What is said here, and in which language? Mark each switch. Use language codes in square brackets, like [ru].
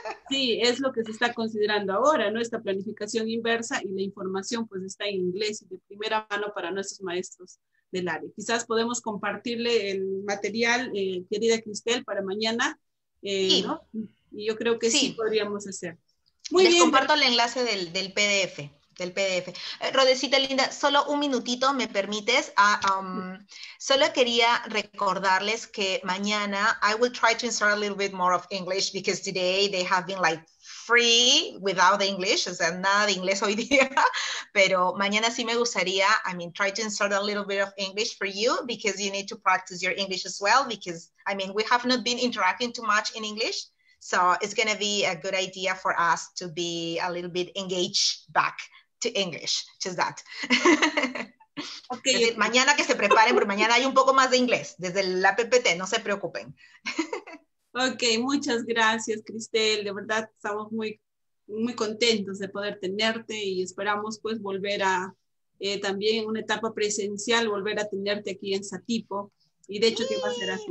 [es] Sí, es lo que se está considerando ahora, ¿no? Esta planificación inversa y la información pues está en inglés y de primera mano para nuestros maestros del área. Quizás podemos compartirle el material, querida Cristel, para mañana, sí. ¿no? Y yo creo que sí podríamos hacer. Muy bien. Les comparto el enlace del PDF. Rodecita linda, solo un minutito, ¿me permites? Solo quería recordarles que mañana [en] I will try to insert a little bit more of English because today they have been like free without the English, [es] o sea, nada de inglés hoy día, pero mañana sí me gustaría, [en] try to insert a little bit of English for you because you need to practice your English as well because, we have not been interacting too much in English, so it's going to be a good idea for us to be a little bit engaged back to English, just that. Okay, [es] es decir, mañana que se preparen, porque mañana hay un poco más de inglés, desde la PPT, no se preocupen. Ok, muchas gracias, Cristel, de verdad estamos muy, muy contentos de poder tenerte y esperamos pues volver a, también en una etapa presencial, volver a tenerte aquí en Satipo, y de hecho que va a ser así.